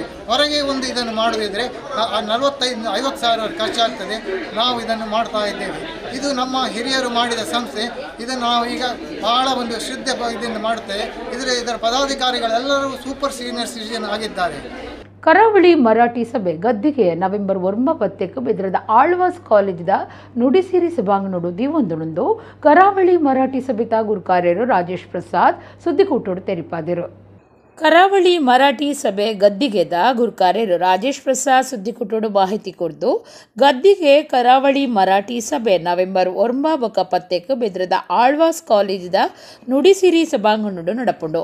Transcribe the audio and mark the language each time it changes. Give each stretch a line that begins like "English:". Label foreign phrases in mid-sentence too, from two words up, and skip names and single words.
Kannada: ಹೊರಗೆ ಒಂದು ಇದನ್ನು ಮಾಡುವುದಿದ್ರೆ 45-50 ಸಾವಿರ ಖರ್ಚಾಗ್ತದೆ. ನಾವು ಇದನ್ನು ಮಾಡ್ತಾ ಇದ್ದೇವೆ. ಇದು ನಮ್ಮ ಹಿರಿಯರು ಮಾಡಿದ ಸಂಸ್ಥೆ. ಇದನ್ನು ನಾವು ಈಗ ಬಹಳ ಒಂದು ಶ್ರದ್ಧೆ ಇದನ್ನು ಮಾಡುತ್ತೇವೆ. ಇದರ ಪದಾಧಿಕಾರಿಗಳೆಲ್ಲರೂ
English: super senior citizen
Kannada: ಆಗಿದ್ದಾರೆ.
Tulu: ಕರಾವಳಿ ಮರಾಠಿ ಸಭೆ ಗದ್ದಿಗೆ ನವೆಂಬರ್ 9 ಬೆದ್ರದ ಆಳ್ವಾಸ್ ಕಾಲೇಜಿದ ನುಡಿಸಿರಿ ಸಭಾಂಗಣಡು ದಿವೊಂದುಂದು ಕರಾವಳಿ ಮರಾಠಿ ಸಭೆತ ಗುರುಕಾರ್ಯರು ರಾಜೇಶ್ ಪ್ರಸಾದ್ ಸುದ್ದಿಕೂಟೋಡು ತೆರಿಪಾದಿರು. ಕರಾವಳಿ ಮರಾಠಿ ಸಭೆ ಗದ್ದಿಗೆದ ಗುರುಕಾರ್ಯರು ರಾಜೇಶ್ ಪ್ರಸಾದ್ ಸುದ್ದಿಕೂಟೋಡು ಮಾಹಿತಿ ಕೊಡ್ದು ಗದ್ದಿಗೆ ಕರಾವಳಿ ಮರಾಠಿ ಸಭೆ ನವೆಂಬರ್ 9 ಬೆದ್ರದ ಆಳ್ವಾಸ್ ಕಾಲೇಜಿದ ನುಡಿಸಿರಿ ಸಭಾಂಗಣಡು ನಡಪುಂಡು.